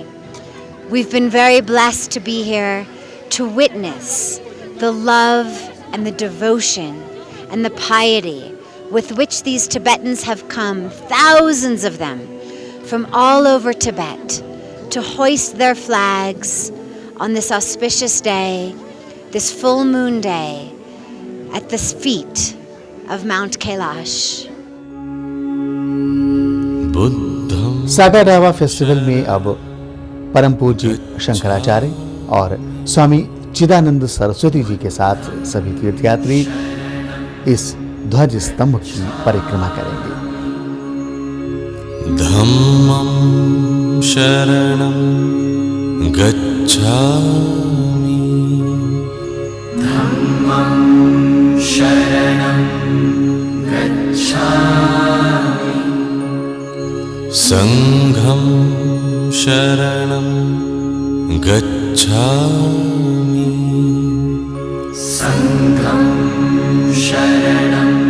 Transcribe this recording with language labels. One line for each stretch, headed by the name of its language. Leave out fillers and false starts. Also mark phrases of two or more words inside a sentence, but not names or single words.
English: We've been very blessed to be here to witness the love and the devotion and the piety with which these Tibetans have come, thousands of them, from all over Tibet, to hoist their flags on this auspicious day, this full moon day, at the feet of Mount Kailash.
Hindi: सागा दावा फेस्टिवल में अब परम पूज्य शंकराचार्य और स्वामी चिदानंद सरस्वती जी के साथ सभी तीर्थयात्री इस ध्वज स्तंभ की परिक्रमा करेंगे।
Pali: धम्मं शरणं गच्छामि, धम्मं शरणं गच्छामि, संघं शरणं गच्छामि, संघं शरणं